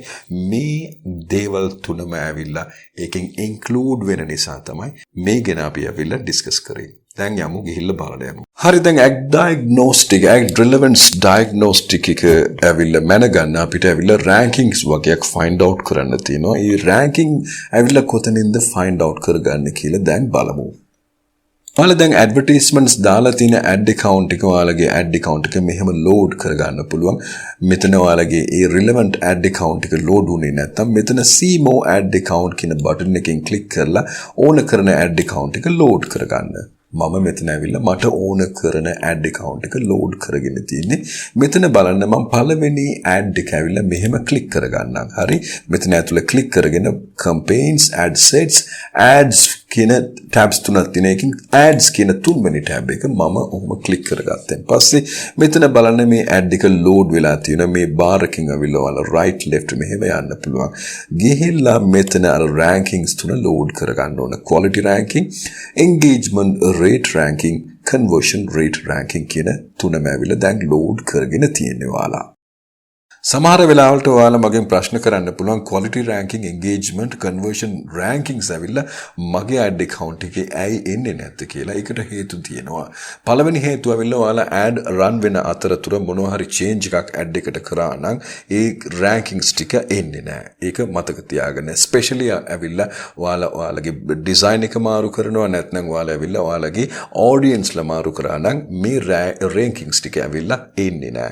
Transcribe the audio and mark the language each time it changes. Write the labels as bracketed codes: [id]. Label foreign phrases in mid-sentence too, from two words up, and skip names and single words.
[si] මේ දේවල් තුනම ඇවිල්ලා ඒකෙන් include වෙන නිසා තමයි මේ ගැන අපි ඇවිල්ලා discuss කරේ. දැන් යමු ගිහිල්ලා බලන්න යමු. හරි දැන් Ad Relevance Diagnostics එක ඇවිල්ලා මැනගන්න අපිට ඇවිල්ලා rankings වගේක් [en] find out [si] කරන්න තියෙනවා. මේ ranking ඇවිල්ලා කොතනින්ද [en] find out [si] කරගන්න කියලා දැන් බලමු. ඔයාලා දැන් advertisements දාලා තියෙන [en] ad account [si] එක ඔයාලගේ [en] ad account [si] එක මෙහෙම load කරගන්න පුළුවන්. මෙතන ඔයාලගේ ඒ [en] relevant ad account [si] එක load වුණේ නැත්නම් මෙතන [en] see more ad account [si] කියන button එකෙන් click කරලා ඕන කරන [en] ad account [si] එක load කරගන්න. මම මෙතන ඇවිල්ලා මට ඕන කරන [en] ad account [si] එක load කරගෙන තියෙන්නේ. මෙතන බලන්න මම පළවෙනි ad එක ඇවිල්ලා මෙහෙම click කරගන්නම්. හරි. මෙතන ඇතුළේ click කරගෙන [en] campaigns, ad sets, ads [si] කියන tabs තුනක් තියෙන එකකින් ads කියන තුන්වෙනි tab එක මම ඔහොම click කරගත්තෙන් පස්සේ මෙතන බලන්න මේ ad එක load වෙලා තියෙනවා. මේ bar එකකින් අවිල්ලා ඔයාලා [en] right left [si] මෙහෙම යන්න පුළුවන්. ගිහිල්ලා මෙතන අර rankings තුන load කරගන්න ඕන. [en] quality ranking, engagement rate ranking, conversion rate ranking [si] කියන තුනම ඇවිල්ලා දැන් load කරගෙන තියෙනවා ඔයාලා. සමහර වෙලාවලට ඔයාලා මගෙන් ප්‍රශ්න කරන්න පුළුවන් [en] quality ranking, engagement, conversion rankings [si] ඇවිල්ලා මගේ [en] ad account [si] එකේ ඇයි එන්නේ නැද්ද කියලා. ඒකට හේතු තියෙනවා. පළවෙනි හේතුව ඇවිල්ලා ඔයාලා [en] ad run [si] වෙන අතරතුර මොනවා හරි change එකක් ad එකට කරා නම් ඒ rankings ටික එන්නේ නැහැ. ඒක මතක තියාගන්න. especially ඇවිල්ලා ඔයාලගේ design එක මාරු කරනවා නැත්නම් ඔයාලා ඇවිල්ලා ඔයාලගේ audience ලා මාරු කරා නම් මේ rankings ටික ඇවිල්ලා එන්නේ නැහැ.